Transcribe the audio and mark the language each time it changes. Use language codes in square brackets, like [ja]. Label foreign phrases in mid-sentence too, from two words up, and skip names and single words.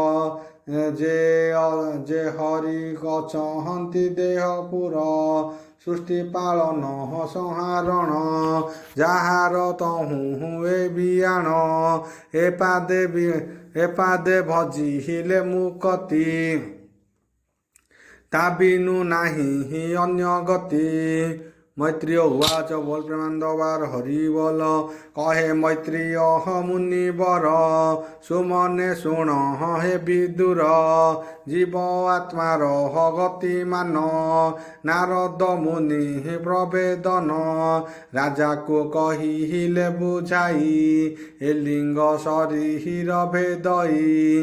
[or] ଯେ ହରି ଅଛନ୍ତି ଦେହ ପୁର ସୃଷ୍ଟି ପାଳନ ସଂହାରଣ ଯାହାର ତହୁଁ ଏ ବିଆଣ ଏପାଦେ ଭଜିଲେ ମୁକତି ତା ବିନୁ ନାହିଁ ଅନ୍ୟ ଗତି ମୈତ୍ରେୟ ଉବାଚ ବୋଲ ପ୍ରେମାନନ୍ଦବାର ହରି ବୋଲ। କହେ ମୈତ୍ରେୟ ମୁନିବର ସୁମନେ ଶୁଣ ହେ ବିଦୁର। ଜୀବ ଆତ୍ମାର ଗତିମାନ ନାରଦ ମୁନି ପ୍ରବେଦନ। ରାଜା କୁ କହିଲେ ବୁଝାଇ ଏ ଲିଙ୍ଗ ଶରୀର ଭେଦଇ।